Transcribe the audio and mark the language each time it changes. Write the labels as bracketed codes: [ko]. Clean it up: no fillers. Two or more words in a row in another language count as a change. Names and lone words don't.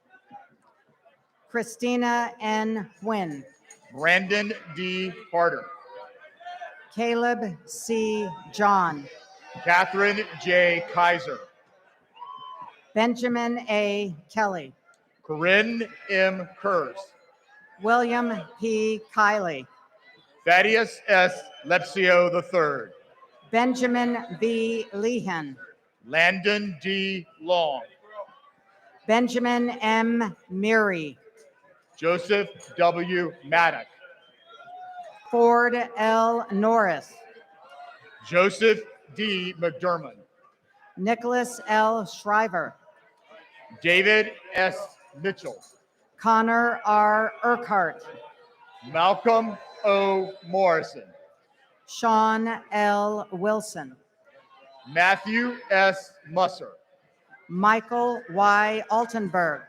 [en] Christina N. Nguyen. Brandon D. Carter. Caleb C. John. Catherine J. Kaiser. Benjamin A. Kelly. Corinne M. Kurz. William P. Kiley. Thaddeus S. Lepsio III. Benjamin B. Lehan. Landon D. Long. Benjamin M. Meary. Joseph W. Maddock. Ford L. Norris. Joseph D. McDermott. Nicholas L. Shriver. David S. Mitchell. Connor R. Urquhart. Malcolm O. Morrison. Sean L. Wilson. Matthew S. Musser. Michael Y. Altenberg.